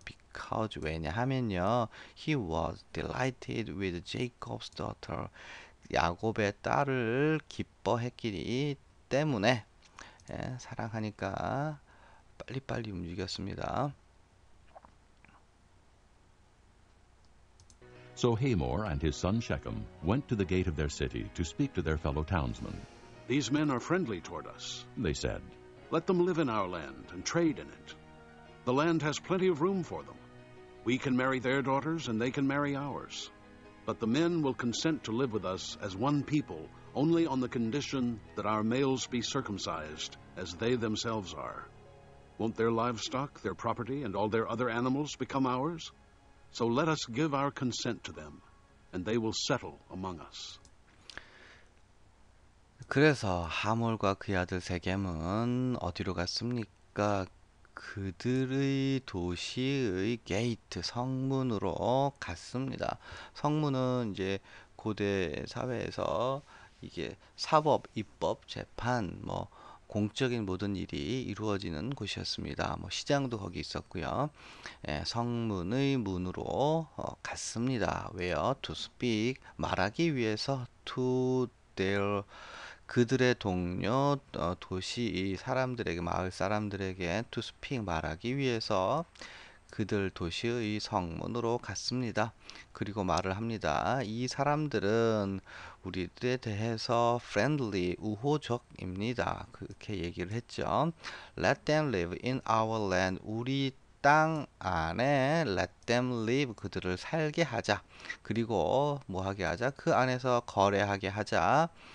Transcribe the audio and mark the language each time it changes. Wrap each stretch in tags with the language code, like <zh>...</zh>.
<en>because</en> <ko>왜냐하면요</ko> <en>he was delighted with Jacob's daughter</en> <ko>야곱의 딸을 기뻐했기 때문에 사랑하니까 빨리빨리 움직였습니다.</ko> <en>So Hamor and his son Shechem went to the gate of their city to speak to their fellow townsmen. These men are friendly toward us. They said, Let them live in our land and trade in it. The land has plenty of room for them. We can marry their daughters and they can marry ours. But the men will consent to live with us as one people only on the condition that our males be circumcised as they themselves are. Won't their livestock, their property, and all their other animals become ours? So let us give our consent to them, and they will settle among us.</en> <ko>그래서 하몰과 그의 아들 세겜은 어디로 갔습니까? 그들의 도시의</ko> <en>게이트</en> <ko>성문으로 갔습니다. 성문은 이제 고대 사회에서 이게 사법, 입법, 재판, 뭐 공적인 모든 일이 이루어지는 곳이었습니다. 뭐 시장도 거기 있었고요. 성문의 문으로 갔습니다. 왜요?</ko> <en>To speak</en> <ko>말하기 위해서</ko> <en>to their</en> <ko>그들의 동료 도시 사람들에게 마을 사람들에게</ko> <en>to speak</en> <ko>말하기 위해서 그들 도시의 성문으로 갔습니다. 그리고 말을 합니다. 이 사람들은 우리들에 대해서</ko> <en>friendly,</en> <ko>우호적입니다. 그렇게 얘기를 했죠.</ko> <en>Let them live in our land.</en> <ko>우리 땅 안에</ko> <en>let them live.</en> <ko>그들을 살게 하자. 그리고 뭐 하게 하자? 그 안에서 거래하게 하자.</ko>